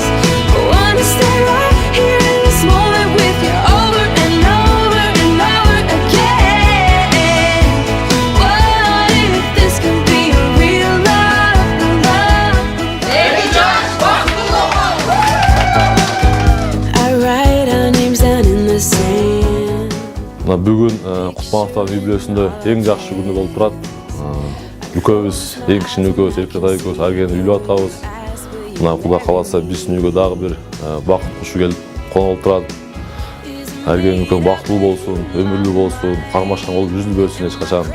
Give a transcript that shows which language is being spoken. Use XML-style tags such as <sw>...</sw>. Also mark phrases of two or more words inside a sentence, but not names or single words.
<en>Wanna stay right here in this moment with you over and over and over again. What if this could be a real love, I write our names down in the sand.</en> <ky>Бүгін Кутмановтардын үй бүлөсүндө эң жакшы күнү болуп турат. Экөөбүз, эң кичине экөөбүз, Эркет ата экөөбүз аргени үйлөп атабыз. Мына Кудай кааласа биздин үйгө дагы бир бакыт кушу келип конуп турат. Аргени экөө бактылуу болсун, өмүрлүү болсун, кармашкан болуп үзүлбөсүн эч качан.</ky>